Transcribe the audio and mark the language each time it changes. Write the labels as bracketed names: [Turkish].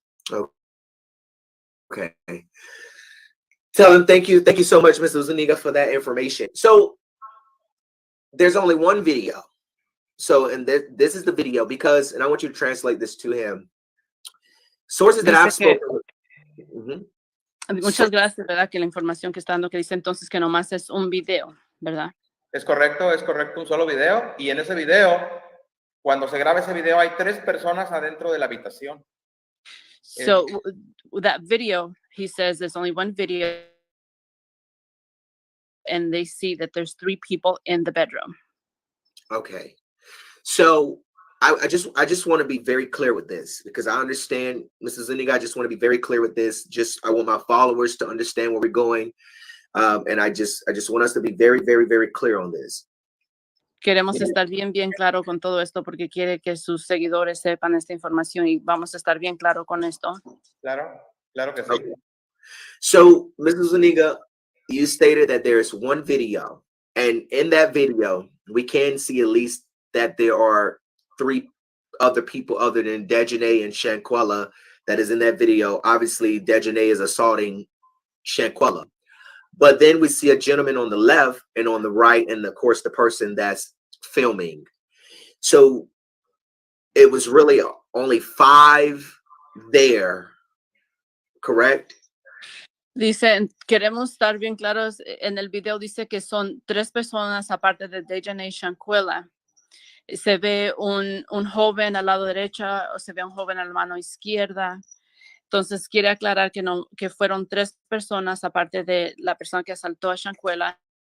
[English] Okay. Tell him thank you so much, Mr. Zuniga, for that information. So there's only one video. So, and this is the video because, and I want you to translate this to him. Sources that I've spoken. [Spanish] Muchas gracias, ¿verdad? Que la información que está dando que dice entonces que nomás es un video, ¿verdad? Es correcto, un solo video. Y en ese video, cuando se graba ese video, hay 3 personas adentro de la habitación. [English] So that video, he says there's only one video and they see that there's 3 people in the bedroom. Okay. So I just want to be very clear with this because I understand, Mrs. Zuniga, I just want to be very clear with this. I want my followers to understand where we're going. And I just want us to be very, very, very clear on this. [Spanish] Queremos estar bien claro con todo esto porque quiere que sus seguidores sepan esta información y vamos a estar bien claro con esto. Claro que sí. [English] Okay. So, Mrs. Zuniga, you stated that there is one video, and in that video, we can see at least that there are 3 other people other than Daejhanae and Shanquella that is in that video. Obviously, Daejhanae is assaulting Shanquella. But then we see a gentleman on the left and on the right, and of course, the person that's filming. So it was really only 5 there, correct? [Spanish] Dice, queremos estar bien claros, en el video dice que son 3 personas aparte de Daejhanae y Shanquella. Se ve un joven al lado derecha o se ve un joven a la mano izquierda. Entonces quiere aclarar que fueron 3 personas aparte de la persona que asaltó a Shanquella.